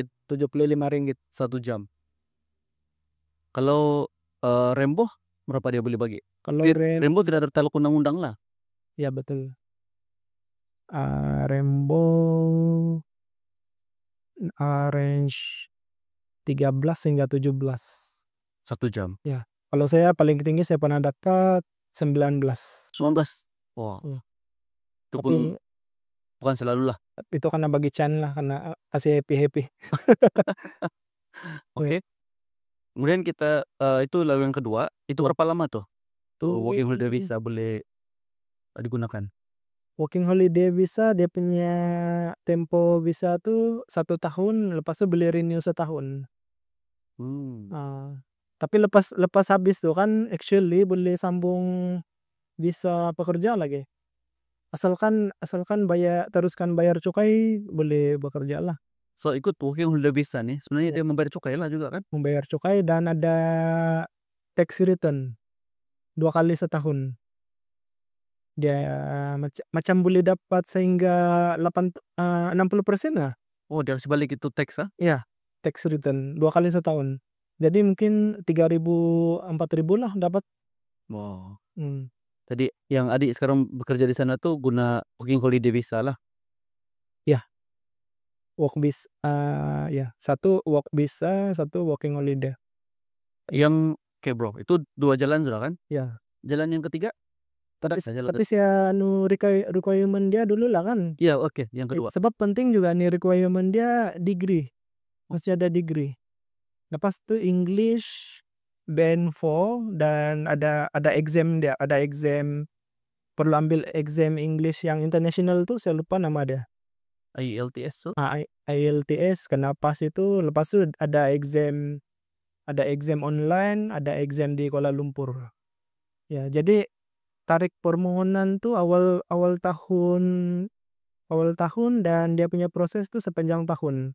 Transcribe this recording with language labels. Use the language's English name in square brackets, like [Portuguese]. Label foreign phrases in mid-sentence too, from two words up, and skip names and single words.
[Malay] $75. 1 jam. Kalau Rembo berapa dia boleh bagi? Kalau Rembo tidak tertaluk undang-undang lah. ya betul. Rembo range 13 hingga 17. 1 jam. Ya. Kalau saya paling tinggi saya pernah dapat 19. 19. Wah, Iya. itu Tapi pun bukan selalu lah. itu karena bagi Chan lah, karena kasih happy-happy. Oke. Kemudian kita itu lalu yang kedua, itu berapa lama tuh? Tuh [English] working holiday visa [Malay] boleh digunakan. [English] Working holiday visa [Malay] dia punya tempo visa tuh 1 tahun, lepas itu boleh renew setahun. Hmm. Tapi lepas lepas habis tuh kan actually boleh sambung visa pekerja lagi. Asalkan asalkan teruskan bayar cukai, boleh bekerja lah. So ikut [English] working holiday visa [Malay] nih, sebenarnya Ya. dia membayar cukai lah juga kan? Membayar cukai dan ada [English] tax return [Malay] 2 kali setahun. Dia macam boleh dapat sehingga 60% lah. Oh, dia harus balik itu teks Ya, [English] tax return [Malay] 2 kali setahun. Jadi mungkin 3.000 4.000 lah dapat. Wow. Hmm. Tadi yang adik sekarang bekerja di sana tuh guna [English] working holiday visa [Malay] lah. Ya, ya, satu [English] work visa, [Malay] satu [English] working holiday. [Malay] Yang oke bro, itu 2 jalan sudah kan? Ya. Jalan yang ketiga? Tapi jalan tapi saya requirement dia dulu lah kan. Iya, oke, yang kedua. Sebab penting juga nih requirement dia degree. Masih ada degree. Lepas tu [English] English band [Malay] 4, dan ada exam dia, ada exam, perlu ambil [English] exam English [Malay] yang international tuh saya lupa nama dia. IELTS tuh? IELTS kena pas itu, lepas tu ada [English] exam online, [Malay] ada exam di Kuala Lumpur. Ya, jadi tarik permohonan tuh awal tahun dan dia punya proses tuh sepanjang tahun.